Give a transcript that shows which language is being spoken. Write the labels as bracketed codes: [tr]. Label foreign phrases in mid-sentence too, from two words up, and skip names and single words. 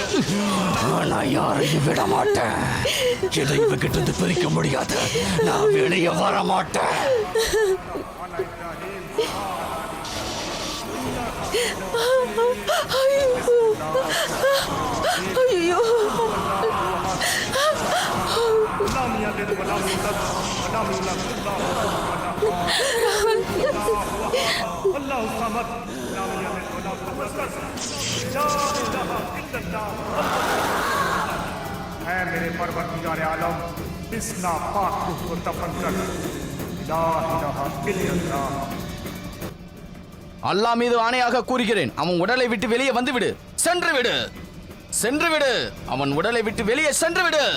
[ta] நான் யாரையும் விட மாட்டேன். இதை இவகிட்ட இருந்து பிரிக்க முடியாது. நான் வெளியே வர மாட்டேன். ஐயோ, [ar] الله الصمد لم يلد ولم يولد لا اله الا الله. [ur] اے میرے پروردگار عالم، اس ناپاک روح کو دفن کر. [ar] لا اله الا الله. [ta] அல்லாஹ் மீது ஆணையாக கூறுகிறேன், அவன் உடலை விட்டு வெளியே வந்து விடு. சென்று விடு, சென்று விடு. அவன் உடலை விட்டு வெளியே சென்று விடு.